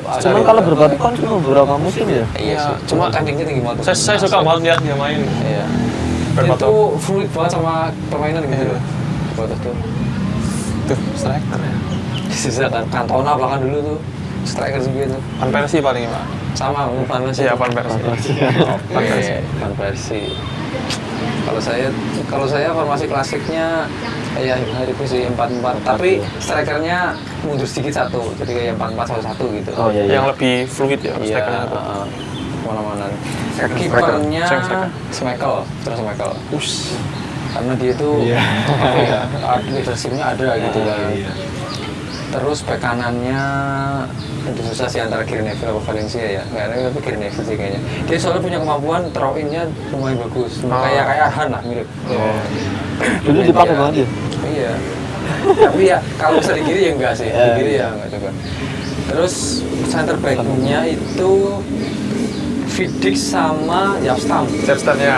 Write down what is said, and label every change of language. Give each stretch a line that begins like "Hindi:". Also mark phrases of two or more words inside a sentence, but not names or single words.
Indonesian: Cuman kalau Berbatov kan cuma beberapa musim ya. Iya, cuma rankingnya tinggi banget. Saya suka banget lihat dia main. Iya. Berbatov. Itu fluid banget sama permainan gitu. Iya. Berbatov tuh. Tuh, striker ya. Sisa kan Cantona bahkan dulu tuh striker segitu. Van Persie paling ya, Pak. Sama Van Persie. Iya, Van Persie. Van Persie. Van Persie. Kalau saya formasi klasiknya ya itu sih 4-4, tapi strikernya mundur sedikit satu, jadi kayak 4-4-1-1 gitu. Oh iya. Yang lebih fluid ya, Iya, strikernya. mana-mana. Striker. Kipernya Striker. Schmeichel. Us. Karena dia tuh Iya. apa ya, leadershipnya ada gitu kan. Iya. Terus bek kanannya itu susah sih antara Gary Neville atau Valencia ya. Kayaknya tapi Gary Neville sih kayaknya. Dia soalnya punya kemampuan
English: throw in-
Indonesian: nya lumayan bagus. Kayak Arhan lah mirip. Dulu dipakai banget ya. Iya. Tapi ya kalau bisa di kiri ya enggak sih. Di kiri ya enggak juga. Terus
English: center back-
Indonesian: nya itu Vidic sama Japstam. Stepstone-nya.